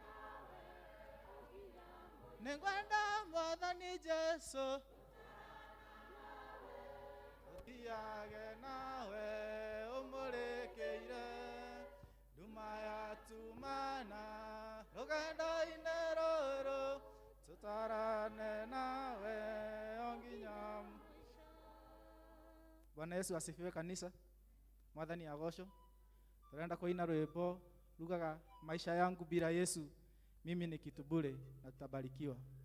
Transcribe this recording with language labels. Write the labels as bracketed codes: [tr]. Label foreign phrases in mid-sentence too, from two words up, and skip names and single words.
[ki] Nĩngwenda Mwathani Jesu tũthiage nawe ũmũrĩkĩire nduma yatumana rũgendo-inĩ rũrũ tũtwarane nawe o nginya. [sw] Bwana Yesu asifiwe kanisa. [ki] Mwathani agocwo. [sw] Tunaenda [ki] kuina rwimbo rugaga [sw] maisha yangu bila Yesu mimi ni kitu bure na tutabarikiwa.